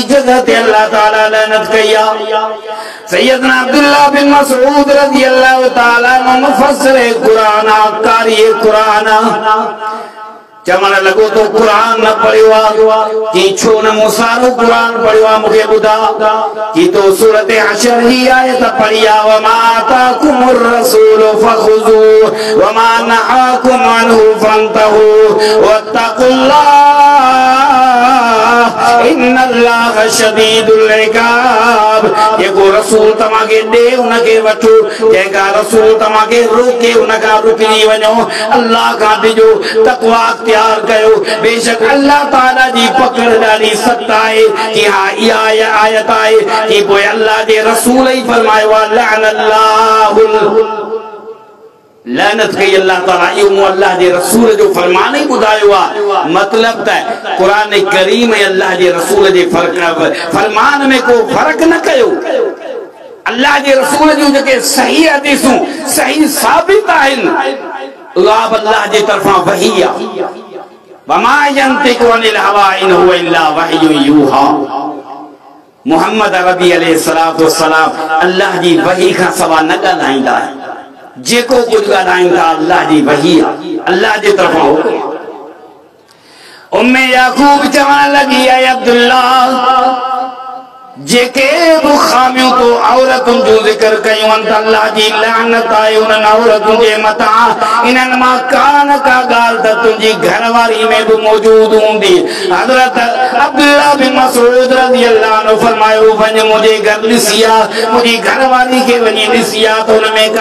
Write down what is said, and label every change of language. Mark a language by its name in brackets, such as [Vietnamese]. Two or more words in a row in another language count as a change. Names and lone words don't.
[Sindhi] जगह ते अल्लाह ताला लानत कई आहे सैयदना अब्दुल्लाह बिन मसूद [Arabic] رضي الله تعالى عنه [Sindhi] मुफस्सिर क़ुरान कारी क़ुरान चवण लॻो तो क़ुरान न पढ़ियो आहे की छो न मूं सारो क़ुरान पढ़ियो आहे मूंखे ॿुधा की तो सूरत हशर ही आयत पढ़ी आहे [Arabic] وما آتاكم الرسول فخذوه وما نهاكم عنه فانتهوا واتقوا الله إن الله شديد العقاب [Sindhi] जेको रसूल तव्हांखे ॾे उनखे वठो जेका रसूल तव्हांखे रोके उनखां रुकिजी वञो अल्लाह खां ॾिजो तक़वा इख्तियार कयो बेशक अल्लाह ताला जी पकड़ ॾाढी सख़्त आहे कि हा इहा आयत आहे कि पोइ अल्लाह जे रसूल ई फरमायो आहे लअनल्लाहुल लानत कई अल्लाह ताला इहो अल्लाह जे रसूल जो फरमान ही बुधायो आ मतलब त कुरान करीम अल्लाह जे रसूल जे फरमान में को फर्क न कयो अल्लाह जे रसूल जो जेके सही हदीसूं सही साबित आहिनि उहा अल्लाह जे तरफां वही आ [Arabic] وما ينطق عن الهوى إن هو إلا وحي يوحى [Sindhi] मोहम्मद अरबी [Arabic] عليه الصلاة والسلام [Sindhi] अल्लाह जी वही खां सवा न ॻाल्हाईंदा आहिनि जेको कुछ ॻाल्हाइनि था अल्लाह जी वही अल्लाह जे तरफां हुकुम उम्मे याकूब चवण लॻी आहे अब्दुल्लाह जेके बि खामियूं तो औरतुनि जो ज़िक्र कयूं त अल्लाह जी लानत आहे उन्हनि औरतुनि जे मथां इन्हनि मां का न का ॻाल्हि त तुंहिंजी घरवारी में बि मौजूद हूंदी हज़रत अब्दुल्लाह बिन मसूद [Arabic] رضي الله عنه [Sindhi] फरमायो वञ मुंहिंजे घर ॾिसी आ मुंहिंजी घरवारी खे वञी ॾिसी आ त हुन में